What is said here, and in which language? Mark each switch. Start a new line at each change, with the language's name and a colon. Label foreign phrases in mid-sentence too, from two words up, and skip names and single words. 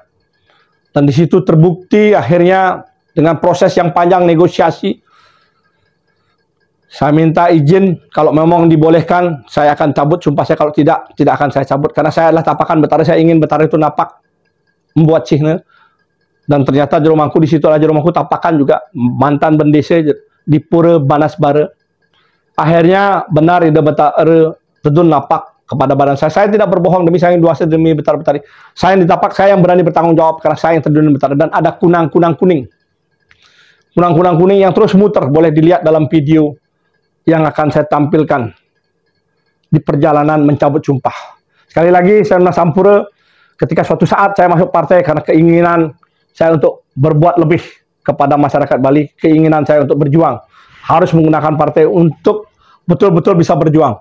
Indonesian: Dan di situ terbukti akhirnya dengan proses yang panjang negosiasi, saya minta izin kalau memang dibolehkan saya akan cabut sumpah saya, kalau tidak akan saya cabut, karena saya adalah tapakan Betara, saya ingin Betara itu napak membuat cihne. Dan ternyata di rumahku, di situ aja rumahku tapakan juga mantan bendese di Pura Banasbara. Akhirnya benar
Balinese: ide Betara tedun napak
Indonesian: kepada badan saya. Saya tidak berbohong demi saya yang duasa demi Betara-Betari. Saya yang ditapak, saya yang berani bertanggung jawab karena saya yang terdun Betara. Dan ada kunang-kunang kuning. Kunang-kunang kuning yang terus muter, boleh dilihat dalam video yang akan saya tampilkan di perjalanan mencabut sumpah. Sekali lagi saya Sampura, ketika suatu saat saya masuk partai karena keinginan saya untuk berbuat lebih kepada masyarakat Bali, keinginan saya untuk berjuang, harus menggunakan partai untuk betul-betul bisa berjuang.